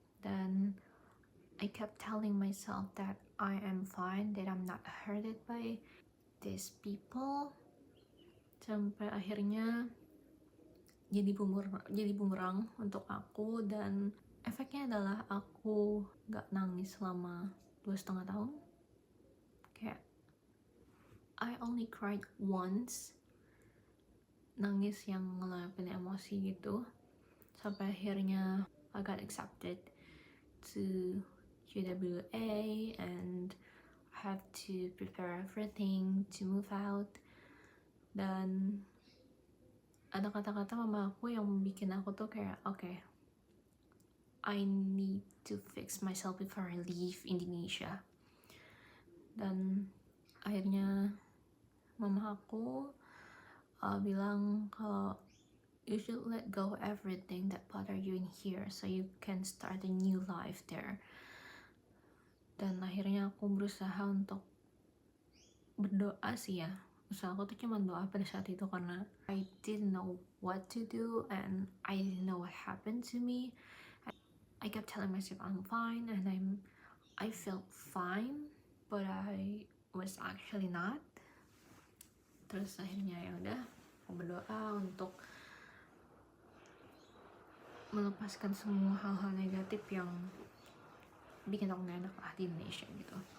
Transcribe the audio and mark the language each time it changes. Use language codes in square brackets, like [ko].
[en] Then I kept telling myself that I am fine, that I'm not hurted by these people. [id] Sampai akhirnya jadi bumerang untuk aku, dan efeknya adalah aku gak nangis selama 2,5 tahun. Kayak [en] I only cried once, [id] nangis yang ngeluapin emosi gitu, sampai akhirnya [en] I got accepted to UWA and have to prepare everything to move out. [id] Dan ada kata-kata mama aku yang bikin aku tuh kayak [en] okay, I need to fix myself before I leave Indonesia. [id] Dan akhirnya mama aku bilang kalau [en] you should let go everything that bother you in here so you can start a new life there. [id] Dan akhirnya aku berusaha untuk berdoa sih ya. Usaha aku tuh cuma doa pada saat itu karena [en] I didn't know what to do and I didn't know what happened to me. I kept telling myself I'm fine and I felt fine, but I was actually not. [id] Terus akhirnya ya udah, aku berdoa untuk melepaskan semua hal-hal negatif yang bikin aku gak enak lah di Indonesia gitu.